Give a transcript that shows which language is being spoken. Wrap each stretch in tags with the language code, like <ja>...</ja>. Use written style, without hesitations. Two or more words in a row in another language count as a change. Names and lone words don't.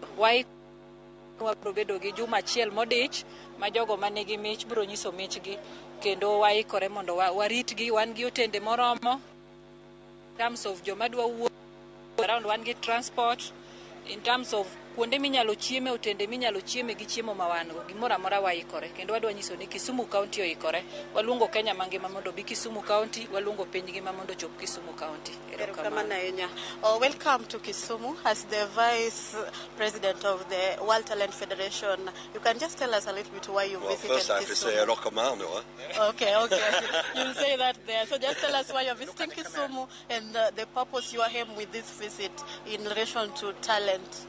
<luo>Wabro bedo gi juma achiel modich ma jogo manigi mich bro nyiso michgi kendo waikore mondo waritgi wan gi otende moromo</luo> <en>in terms of</en> <luo>joma dwa wuok around wan gi transport</luo> <en>in terms of</en> <luo>kuonde minyalo chieme otende minyalo chieme gi chiemo mawango gimoro amora waikore kendo wadwa nyiso ni Kisumu County oikore waluongo Kenya mangima mondo bi Kisumu County waluongo piny ngima mondo chop Kisumu County.</luo> <en>Welcome to Kisumu as the Vice President of the World Talent Federation. You can just tell us a little bit why you visited First I have to say Kisumu.</en> <luo>Rokamano,</luo> <en>Okay. You'll say that there. So just tell us why you're visiting Kisumu and the purpose you are here with this visit in relation to talent.</en>